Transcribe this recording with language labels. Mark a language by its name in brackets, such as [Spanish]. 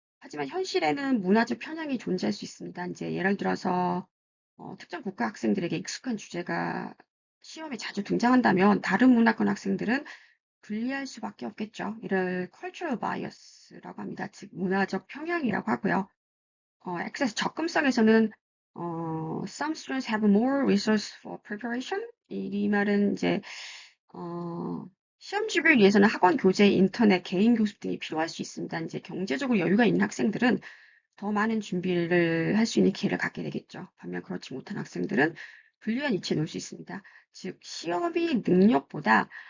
[Korean] 하지만 현실에는 문화적 편향이 존재할 수 있습니다. 이제 예를 들어서 특정 국가 학생들에게 익숙한 주제가 시험에 자주 등장한다면 다른 문화권 학생들은 분리할 수밖에 없겠죠. 이를 cultural bias라고 합니다. 즉 문화적 평양이라고 하고요. 액세스 접근성에서는 [English] some students have more resource for preparation. [Korean] 이 말은 이제 시험 준비를 위해서는 학원 교재, 인터넷, 개인 교습 등이 필요할 수 있습니다. 이제 경제적으로 여유가 있는 학생들은 더 많은 준비를 할 수 있는 기회를 갖게 되겠죠. 반면 그렇지 못한 학생들은 불리한 위치에 놓을 수 있습니다. 즉 시험이 능력보다